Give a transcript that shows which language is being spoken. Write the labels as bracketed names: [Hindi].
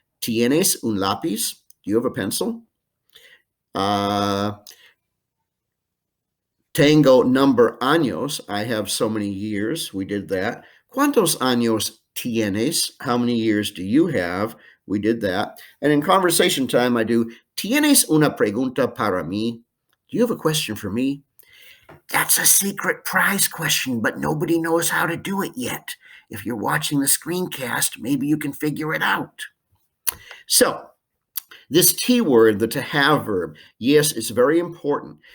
[Spanish] Tienes un lápiz? [English] Do you have a pencil? [Spanish] Tengo number años. [English] I have so many years. We did that. [Spanish] ¿Cuántos años tienes? [English] How many years do you have? We did that. And in conversation time, I do, [Spanish] ¿Tienes una pregunta para mí? [English] Do you have a question for me? That's a secret prize question, but nobody knows how to do it yet. If you're watching the screencast, maybe you can figure it out. So, This T word, the to have verb, yes, it's very important.